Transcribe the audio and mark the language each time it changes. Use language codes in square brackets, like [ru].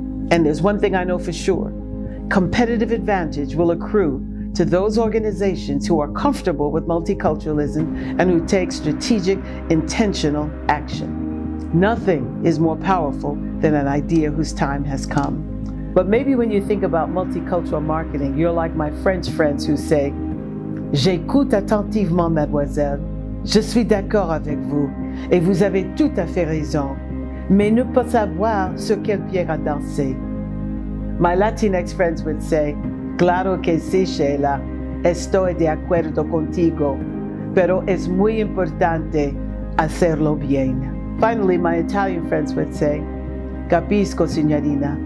[en] And there's one thing I know for sure. Competitive advantage will accrue to those organizations who are comfortable with multiculturalism and who take strategic, intentional action. Nothing is more powerful than an idea whose time has come. But maybe when you think about multicultural marketing, you're like my French friends who say, [fr] "J'écoute attentivement, mademoiselle. Je suis d'accord avec vous, et vous avez tout à fait raison, mais ne pas savoir sur quel pied à danser." [en] My Latinx friends would say, [es] "Claro que sí, [en] Sheila. [es] Estoy de acuerdo contigo, pero es muy importante hacerlo bien." [en] Finally, my Italian friends would say, [it] "Capisco, signorina.